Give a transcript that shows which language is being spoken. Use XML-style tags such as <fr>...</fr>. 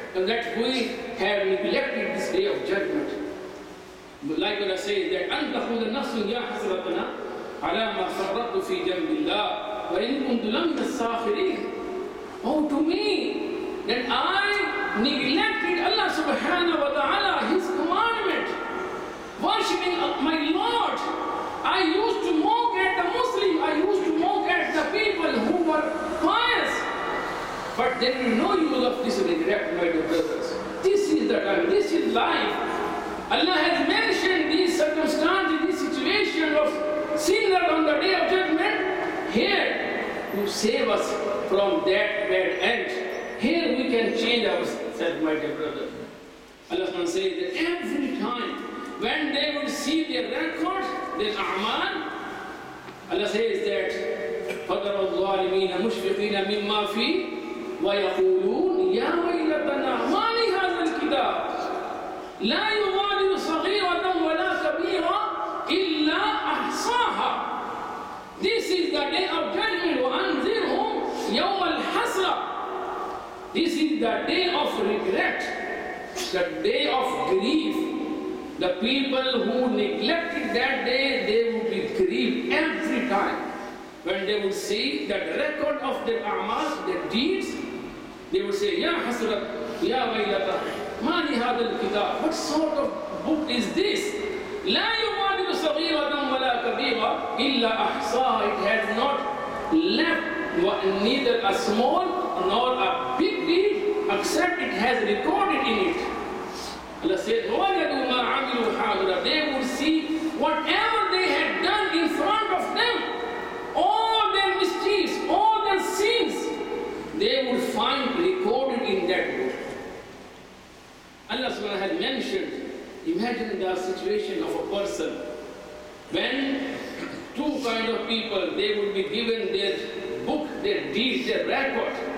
<en>that we have neglected this day of judgment. Like Allah says that</en> <ar>أَن تَخُذَ نَفْسٌ يَا حَسْرَتَنَا عَلَى مَا فَرَّطْتُ فِي جَنبِ اللَّهِ وَإِن كُنتُ لَمِنَ السَّاخِرِينَ.</ar> <en>Oh, to me, that I neglected Allah subhanahu wa ta'ala, His commandment, worshipping my Lord. I used to mock at the Muslim, I used to mock at the people who were pious. But there is no use of this regret, my dear brothers. This is the time, this is life. Allah has mentioned these circumstances, this situation of sinner on the day of judgment here to save us from that bad end. Here we can change ourselves, my dear brother. Allah says that every time when they would see their record, their a'mal, Allah says that</en> <ar>فَتَرَى الظَّالِمِينَ مُشْفِقِينَ مِمَّا فِيهِ وَيَقُولُونَ يَا وَيْلَتَنَا مَا لِهَذَا الْكِتَابِ لَا يُغَادِرُ صَغِيرَةً وَلَا كَبِيرَةً إِلَّا أَحْصَاهَا.</ar> <en>This is the day of judgment.</en> <ar>وَأَنذِرْهُمْ يَوْمَ الْحَسْرَةِ.</ar> <en>This is the day of regret, the day of grief. The people who neglected that day, they would be grieved every time. When they would see that record of their a'mal, their deeds, they would say,</en> <ar>Ya Hasrat, Ya Waylata, Ma li hadha al-kitab.</ar> <en>What sort of book is this?</en> <ar>La yugadiru saghiratan wala kabira illa ahsaha.</ar> <en>It has not left neither a small nor a big deed, except it has recorded in it. Allah said,</en> <ar>وَوَجَدُوا مَا عَمِلُوا حَاضِرًا.</ar> <en>They would see whatever they had done in front of them, all their mischiefs, all their sins, they would find recorded in that book. Allah subhanahu wa ta'ala had mentioned, imagine the situation of a person when two kind of people, they would be given their book, their deeds, their record.</en>